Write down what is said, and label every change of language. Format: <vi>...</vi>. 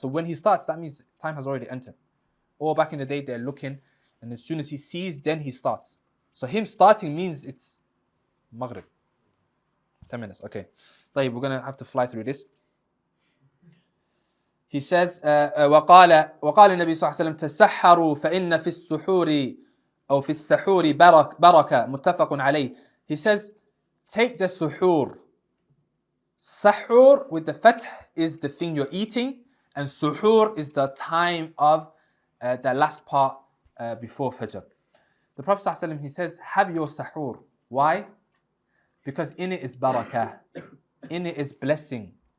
<en>So when he starts, that means time has already entered. Or back in the day they're looking and as soon as he sees, then he starts. So him starting means it's Maghrib. 10 minutes, okay.</en> <ar>طيب,</ar> <en>we're going to have to fly through this. He says,</en> <ar>وقال النبي صلى الله عليه وسلم تسحروا فإن في السحور أو في السحور بركة متفق عليه.</ar> <en>He says, take the suhoor. Sahur with the fath is the thing you're eating, and suhoor is the time of the last part before Fajr. The Prophet ﷺ, he says, have your sahur. Why? Because in it is barakah, in it is blessing.</en>